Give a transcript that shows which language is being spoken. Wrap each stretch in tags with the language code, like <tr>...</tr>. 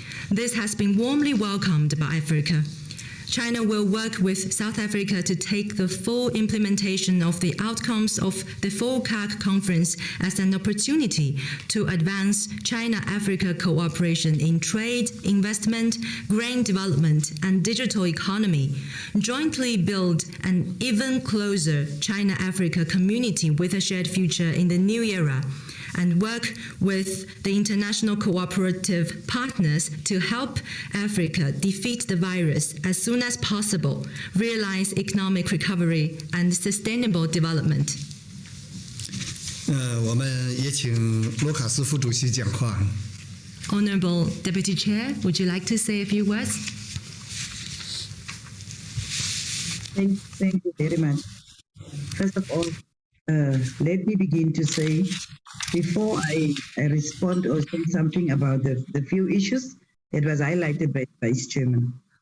<en>This has been warmly welcomed by Africa. China will work with South Africa to take the full implementation of the outcomes of the FOCAC conference as an opportunity to advance China-Africa cooperation in trade, investment, green development, and digital economy, jointly build an even closer China-Africa community with a shared future in the new era, and work with the international cooperative partners to help Africa defeat the virus as soon as possible, realize economic recovery and sustainable development.</en> <zh>我们也请罗卡斯副主席讲话。</zh> <en>Honorable Deputy Chair, would you like to say a few words? Thank you very much. First of all, let me begin to say, before I respond or say something about the few issues that was highlighted by Vice Chairman.</en>